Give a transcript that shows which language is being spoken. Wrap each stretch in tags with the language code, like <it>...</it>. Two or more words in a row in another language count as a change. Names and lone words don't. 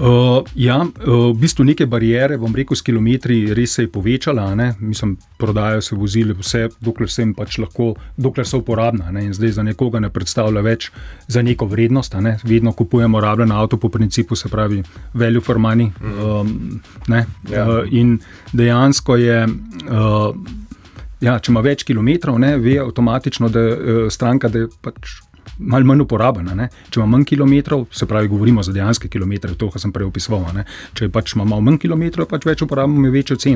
<sl>V bistvu neke bariere, bom rekel, s kilometri res se je povečala, mislim, prodajajo se vozili vse, dokler so uporabna, in zdaj za nekoga ne predstavlja več za neko vrednost, vedno kupujemo rabljen avto po principu, se pravi</sl> <en>value for money,</en> <sl>in dejansko je če ima več kilometrov, ve avtomatično, da stranka, da je pač malo manj uporabna. Če ima manj kilometrov, se pravi, govorimo za dejanske kilometre, to, kar sem prej opisoval. Če pač ima malo manj kilometrov, pač več uporabimo, ima večjo ceno.</sl>